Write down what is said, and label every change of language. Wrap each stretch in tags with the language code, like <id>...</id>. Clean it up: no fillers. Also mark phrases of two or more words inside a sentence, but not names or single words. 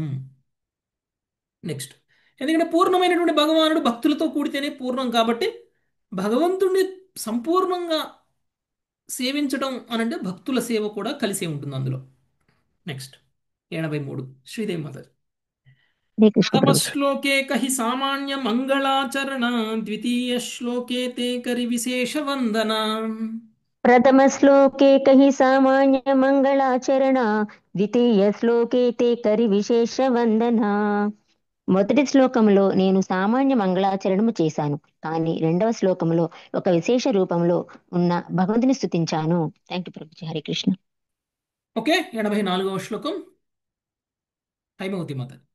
<te>నెక్స్ట్, ఎందుకంటే పూర్ణమైనటువంటి భగవానుడు భక్తులతో కూడితేనే పూర్ణం, కాబట్టి భగవంతుడిని సంపూర్ణంగా సేవించడం అనంటే భక్తుల సేవ కూడా కలిసే ఉంటుంది అందులో. నెక్స్ట్ 83 శ్రీదేవి మాతాజీ. హరే కృష్ణ ప్రథమ ప్రభు.</te> <bn>শ্লোকে কহি সামান্য মঙ্গলাচরণ, দ্বিতীয় শ্লোকে তে করি বিশেষ বন্দন. প্রথম শ্লোকে কহি সামান্য মঙ্গলাচরণ, দ্বিতীয় শ্লোকে তে করি বিশেষ বন্দন.</bn> <te>మొదటి శ్లోకంలో నేను సామాన్య మంగళాచరణము చేశాను, కానీ రెండవ శ్లోకంలో ఒక విశేష రూపంలో ఉన్న భగవంతుని స్తుతించాను.</te> <en>thank you</en> <te>ప్రభుజీ. హరే కృష్ణ. ఓకే, 84వ శ్లోకం హైమవతి మాత.</te>